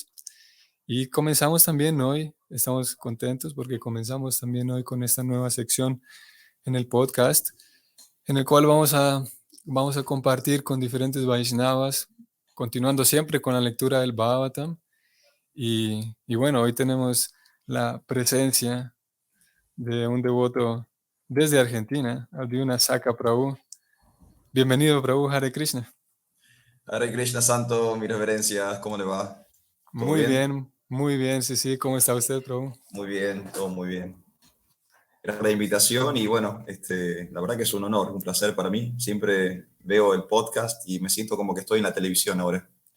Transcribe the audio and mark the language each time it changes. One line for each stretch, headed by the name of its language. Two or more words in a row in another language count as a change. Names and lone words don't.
Spanish: Y comenzamos también hoy, estamos contentos porque comenzamos también hoy con esta nueva sección en el podcast, en el cual vamos a compartir con diferentes Vaishnavas, continuando siempre con la lectura del Bhagavatam. Y bueno, hoy tenemos la presencia de un devoto desde Argentina, Arjuna Saka Prabhu. Bienvenido, Prabhu,
Sanskrit: Hare Krishna. Hare Krishna
Spanish: Santo, mis reverencias, ¿cómo le va? ¿Todo bien? Muy bien, sí, sí. ¿Cómo está usted, Prabhu? Muy bien, todo muy bien. Gracias por la invitación y bueno, la verdad que es un honor, un placer para mí. Siempre veo el podcast y me siento como que estoy en la televisión ahora.